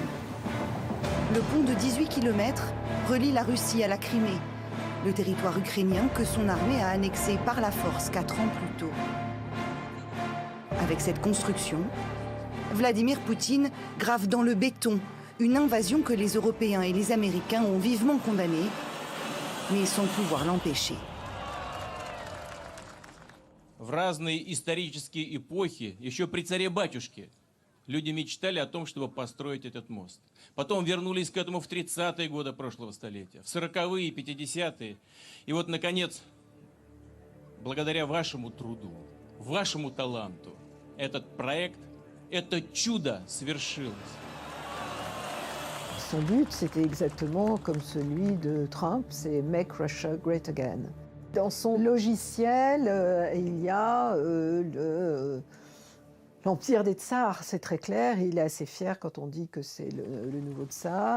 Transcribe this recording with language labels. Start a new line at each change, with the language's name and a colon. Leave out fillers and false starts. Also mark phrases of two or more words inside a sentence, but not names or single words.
French: Le pont de 18 km relie la Russie à la Crimée, le territoire ukrainien que son armée a annexé par la force 4 ans plus tôt. Avec cette construction, Vladimir Poutine grave dans le béton une invasion que les Européens et les Américains ont vivement condamnée, mais sans pouvoir l'empêcher.
Russian: В разные исторические эпохи, еще при царе-батюшке, люди мечтали о том, чтобы построить этот мост. Потом вернулись к этому в 30-е годы прошлого столетия, в 40-е, 50-е. И вот, наконец, благодаря вашему труду, вашему таланту, этот проект, это чудо свершилось.
French: Son but, c'était exactement comme celui de Trump, c'est «
English: Make Russia Great Again ».
French: Dans son logiciel, il y a l'Empire des Tsars, c'est très clair. Il est assez fier quand on dit que c'est le nouveau tsar.